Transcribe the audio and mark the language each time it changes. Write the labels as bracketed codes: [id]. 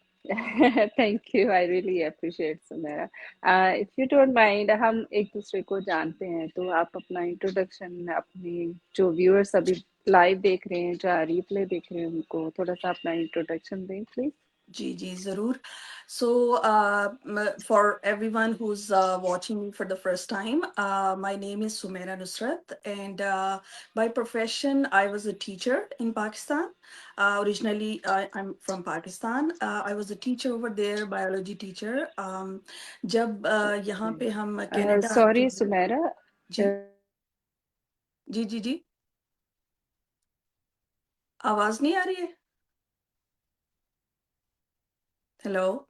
[en] Thank you, I really appreciate Sumaira. If you don't mind, [hi] हम एक दूसरे को जानते हैं तो आप अपना इंट्रोडक्शन अपनी जो व्यूअर्स अभी लाइव देख रहे हैं या रिप्ले देख रहे हैं उनको थोड़ा सा अपना इंट्रोडक्शन दें प्लीज। जी जी जरूर। [en] So for everyone who's watching me for the first time, my name is Sumaira Nusrat, and by profession I was a teacher in Pakistan. Originally I'm from Pakistan. I was a teacher over there, biology teacher. [hi] जब यहाँ पे हम Canada आते [en] sorry [hi] हैं। सुमेरा, जी जी जी जी, आवाज नहीं आ रही है? [en] Hello.